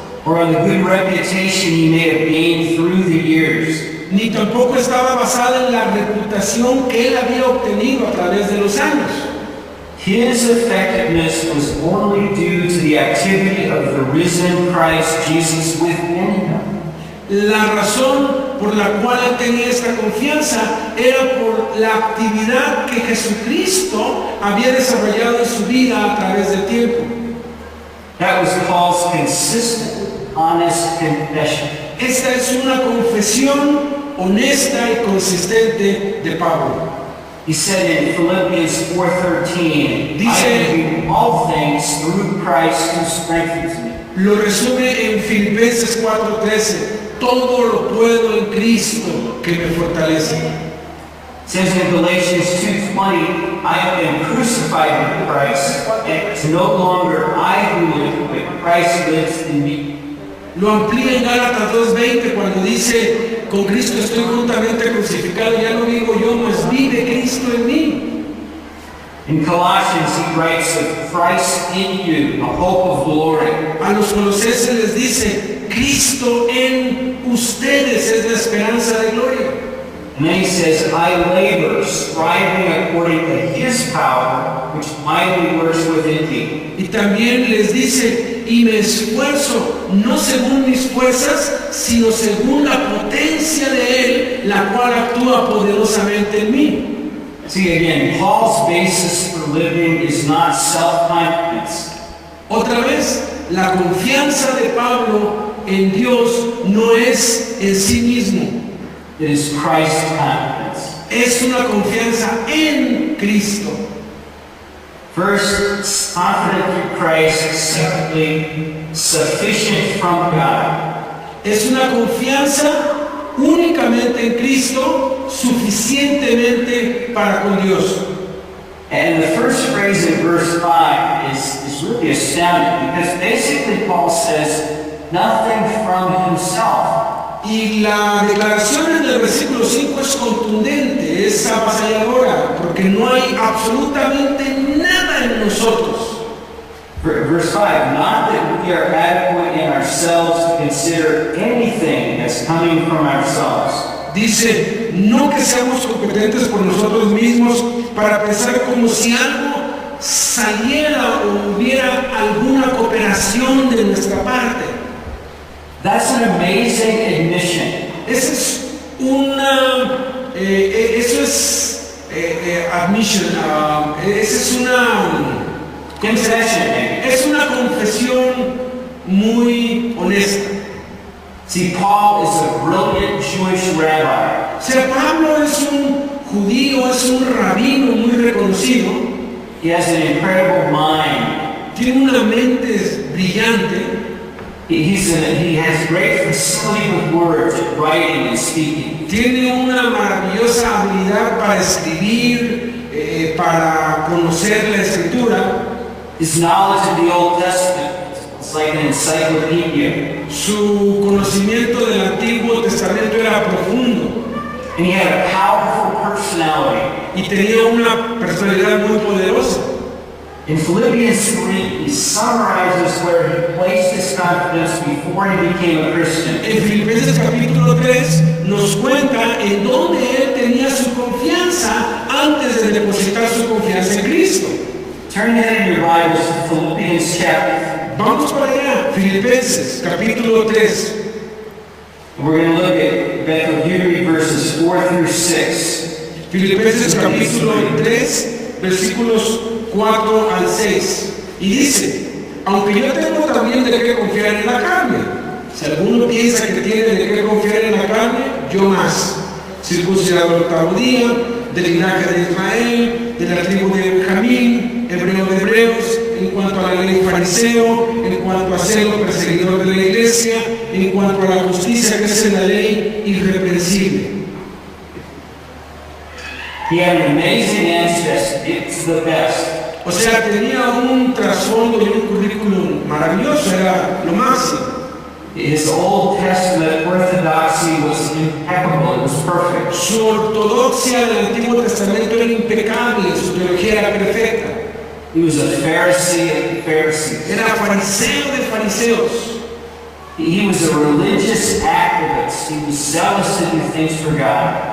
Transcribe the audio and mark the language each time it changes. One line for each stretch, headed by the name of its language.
English: Or on the good reputation he may have gained through the years.
Spanish: Ni tampoco estaba basada en la reputación que él había obtenido a través de los años.
English: His effectiveness was only due to the activity of the risen Christ Jesus within him.
Spanish: La razón por la cual él tenía esta confianza era por la actividad que Jesucristo había desarrollado en su vida a través del tiempo.
English: That was Paul's consistent, honest confession.
Spanish: Esta es una confesión honesta y consistente de Pablo.
English: He said in Philippians 4:13, I can do all things through Christ who strengthens me.
Spanish: Lo resume en Filipenses 4:13. Todo lo puedo en Cristo que me fortalece.
English: It says in Galatians 2:20, I have been crucified with Christ, and it's no longer I who live, but Christ lives in me.
Spanish: Lo amplía en Gálatas 2:20 cuando dice, con Cristo estoy juntamente crucificado, ya no vivo yo, mas vive Cristo en mí.
English: In Colossians he writes of Christ in you, the hope of glory.
Spanish: A los colosenses les dice, Cristo en ustedes es la esperanza de gloria.
English: And then he says, I labor, striving according to his power, which mightily works within me.
Spanish: Y también les dice, y me esfuerzo, no según mis fuerzas, sino según la potencia de Él, la cual actúa poderosamente en mí.
English: See again, Paul's basis for living is not self-confidence.
Spanish: Otra vez, la confianza de Pablo en Dios no es en sí mismo.
English: It is Christ's confidence.
Spanish: Es una confianza en Cristo.
English: First, confident through Christ. Secondly, sufficient from God.
Spanish: Es una confianza únicamente en Cristo, suficientemente para con Dios.
English: And the first phrase in verse 5 is really astounding because basically Paul says nothing from himself.
Spanish: Y la declaración en el versículo 5 es contundente, es avasalladora, porque no hay absolutamente nada en nosotros.
English: Verse 5, not that we are adequate in ourselves to consider anything as coming from ourselves.
Spanish: Dice, no que seamos competentes por nosotros mismos para pensar como si algo saliera o hubiera alguna cooperación de nuestra parte.
English: That's an amazing admission.
Spanish: Esa es una, eso es admission, esa es una
English: Confession.
Spanish: es una confesión muy honesta.
English: See, Paul is a brilliant Jewish rabbi.
Spanish: O sea, Pablo es un judío, es un rabino muy reconocido,
English: He has an incredible mind.
Spanish: tiene una mente brillante,
English: He has great facility with words, writing and speaking.
Spanish: tiene una maravillosa habilidad para escribir, para conocer la escritura.
English: His knowledge of the Old Testament is like an encyclopedia.
Spanish: Su conocimiento del Antiguo Testamento era profundo
English: And he had a powerful personality.
Spanish: y tenía una personalidad muy poderosa.
English: In Philippians 3, he summarizes where he placed his confidence before he became a Christian.
Spanish: En Filipenses capítulo 3 nos cuenta en dónde él tenía su confianza antes de depositar su confianza en Cristo.
English: Turn ahead in your Bibles to Philippians chapter.
Spanish: Vamos para allá, Filipenses capítulo 3.
English: We're going to look at Beth of Hebrew verses 4 through 6.
Spanish: Filipenses capítulo 3, versículos 4 al 6. Y dice, aunque yo tengo también de qué confiar en la carne. Si alguno piensa que tiene de qué confiar en la carne, yo más. Circuncidado al octavo día, del linaje de Israel, de la tribu de Benjamín, hebreo de hebreos, en cuanto a la ley fariseo, en cuanto a celo perseguidor de la iglesia, en cuanto a la justicia que es en la ley, irreprensible.
English: He had an amazing ancestry. It's the best.
Spanish: O sea, tenía un trasfondo y un currículum maravilloso, era lo máximo.
English: His Old Testament orthodoxy was impeccable. It was perfect.
Spanish: Su ortodoxia del Antiguo Testamento era impecable, su teología era perfecta.
English: He was a Pharisee of the Pharisees.
Spanish: Era fariseo de fariseos.
English: He was a religious activist. He was zealous to do things for God.